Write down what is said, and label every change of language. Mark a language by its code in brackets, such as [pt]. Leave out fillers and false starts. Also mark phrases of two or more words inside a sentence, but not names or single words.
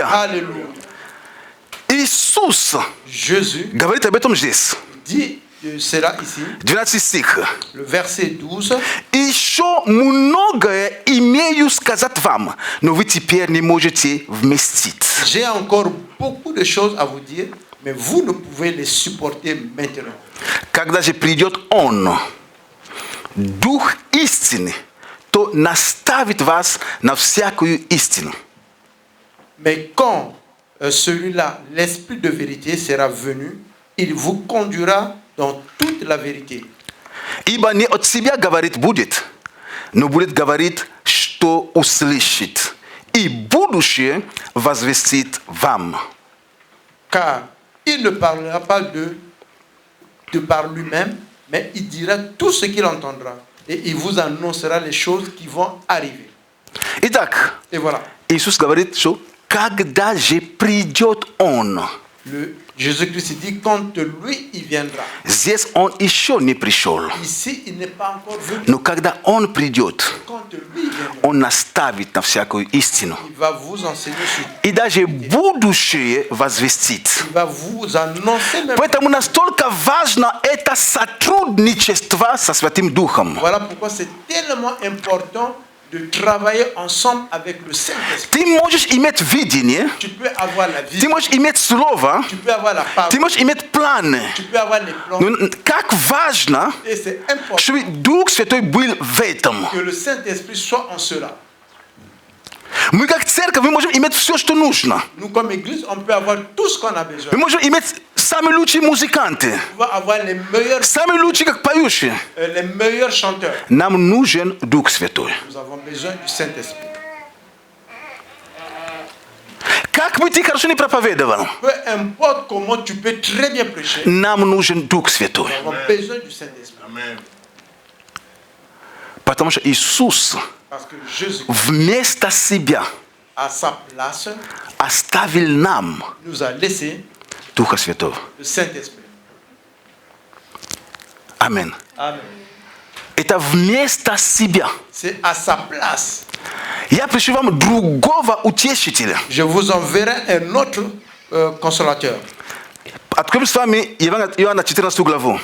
[fr] Alléluia. [ru] Иисус [fr] Jésus [ru] говорит об этом здесь. [fr] dit cela ici, [ru] 12 стих. [fr] le verset 12. [ru] Еще многое имею сказать вам, но вы теперь не можете вместить. [fr] J'ai encore beaucoup de choses à vous dire, mais vous ne pouvez les supporter maintenant. [ru] Когда же придет Он, Дух истины, то наставит вас на всякую истину. [fr] Mais quand celui-là, l'Esprit de vérité, sera venu, il vous conduira dans toute la vérité. [ru] Ибо не от себя говорит будет, но будет говорить, что услышит, и будущее возвестит вам. [fr] Car il ne parlera pas de par lui-même, mais il dira tout ce qu'il entendra. Et il vous annoncera les choses qui vont arriver. [ru] Итак, [fr] Et voilà. [ru] Иисус говорит, что когда же придет Он, [fr] Jésus-Christ dit quand lui, il viendra. [ru] здесь Он еще не пришел. [fr] Ici, il n'est pas encore venu. [ru] Но когда Он придет, [fr] Quand lui viendra, [ru] Он наставит на всякую истину. [fr] il va vous enseigner sur tout. [ru] И даже будущее возвестит. [fr] Il va vous annoncer même. [ru] Поэтому настолько важно это сотрудничество со Святым Духом. [fr] Voilà pourquoi c'est tellement important de travailler ensemble avec le Saint-Esprit. [ru] Ты можешь иметь видение, [fr] Tu peux avoir la [ru] ты [fr] vision, [ru] можешь иметь слово, [fr] tu peux avoir la [ru] ты [fr] parole, [ru] можешь иметь планы. [fr] tu peux avoir les plans. [ru] Но как важно, [fr] Et c'est important [ru] чтобы Дух Святой был в этом. [fr] que le Saint-Esprit soit en cela. [ru] Мы как церковь, мы можем иметь все, что нужно. [fr] Nous, comme Église, on peut avoir tout ce qu'on a besoin. [ru] Мы можем иметь самые лучшие музыканты, [fr] On va avoir les [ru] самые лучшие как поющие. [fr] meilleurs chanteurs. [ru] Нам нужен Дух Святой. [fr] Nous avons besoin du Saint-Esprit. [ru] Как бы ты хорошо не проповедовал, [fr] Peu importe comment tu peux très bien prêcher, [ru] нам нужен Дух Святой. [fr] nous avons besoin du Saint-Esprit. [ru] Потому что Иисус [fr] Parce que Jésus, [ru] вместо себя [fr] à sa place, [ru] оставил нам [fr] nous a laissé [ru] Духа Святого. [fr] le Saint-Esprit. [ru] Аминь. [fr] Amen. [ru] Это вместо себя. [fr] C'est à sa place. [ru] Я пришлю вам другого утешителя. [fr] Je vous enverrai un autre consolateur. [ru] Откроем с вами Иоанна 14 главу.